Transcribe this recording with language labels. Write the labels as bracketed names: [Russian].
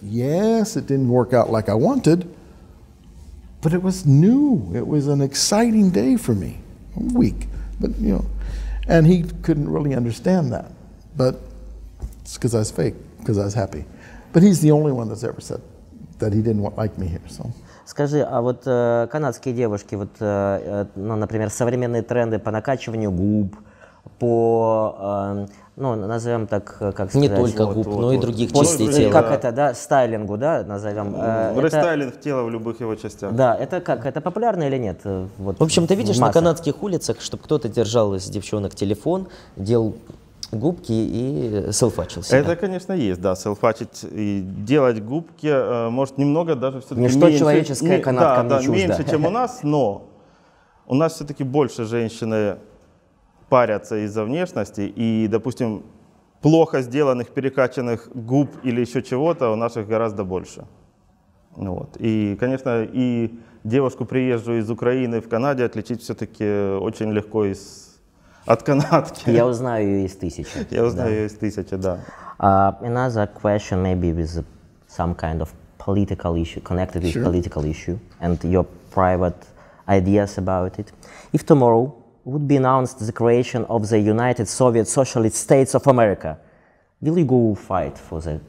[English] Yes, it didn't work out like I wanted, but it was new. It was an exciting day for me, a week, but you know, and he couldn't really understand that, but it's because I was fake, because I was happy. But he's the only one that's ever said that he didn't like me here, so. [Russian] Скажи, а вот канадские девушки, вот, ну, например, современные тренды по накачиванию губ, по, ну, назовем так, как сказать. Не только губ, но и других частей тела. Как это, да, стайлингу, да, назовем. Рестайлинг тела в любых его частях. Да, это как, это популярно или нет? Вот, в общем, ты видишь на канадских улицах, чтобы кто-то держал из девчонок телефон, делал губки и селфачил себя. Это, конечно, есть, да, селфачить и делать губки, может, немного даже все-таки меньше. Ничто человеческое канадкам не чуждо. Меньше, чем у нас, но у нас все-таки больше женщины парятся из-за внешности, и, допустим, плохо сделанных, перекачанных губ или еще чего-то у наших гораздо больше. Вот. И, конечно, и девушку приезжую из Украины в Канаде отличить все-таки очень легко от канадки. Я узнаю ее из тысячи. Я узнаю ее из тысячи, да. [English] Another question maybe with some kind of political issue, connected with political issue, and your private ideas about it. If tomorrow would be announced the creation of the United Soviet Socialist States of America, will you go fight for the?